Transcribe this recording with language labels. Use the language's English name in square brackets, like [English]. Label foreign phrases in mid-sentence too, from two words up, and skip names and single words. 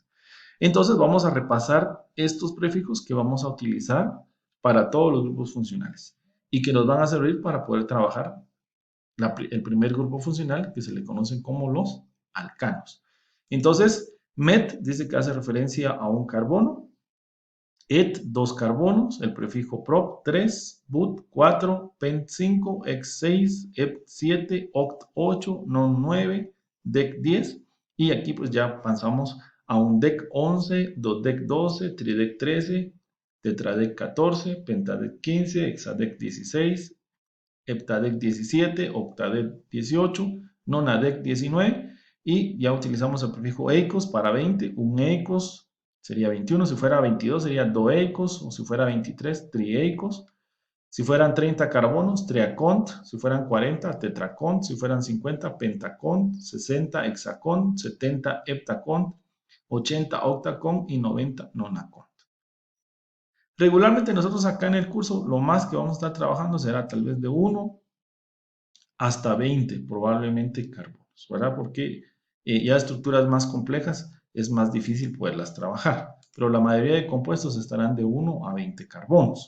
[Spanish] Entonces vamos a repasar estos prefijos que vamos a utilizar para todos los grupos funcionales y que nos van a servir para poder trabajar el primer grupo funcional que se le conocen como los alcanos. Entonces, met dice que hace referencia a un carbono, et, 2 carbonos, el prefijo prop, 3, but, 4, pent, 5, ex, 6, ep, 7, oct, 8, non, 9, dec, 10, y aquí pues ya pasamos a un dec 11, dodec 12, tridec 13, tetradec 14, pentadec 15, hexadec 16, heptadec 17, octadec 18, nonadec 19, y ya utilizamos el prefijo eicos para 20, un eicos sería 21, si fuera 22 sería doeicos, o si fuera 23, trieicos, si fueran 30 carbonos, triacont, si fueran 40, tetracont, si fueran 50, pentacont, 60, hexacont, 70, heptacont, 80, octacont y 90, nonacont. Regularmente nosotros acá en el curso lo más que vamos a estar trabajando será tal vez de 1 hasta 20 probablemente carbonos, ¿verdad? Porque ya estructuras más complejas es más difícil poderlas trabajar, pero la mayoría de compuestos estarán de 1 a 20 carbonos.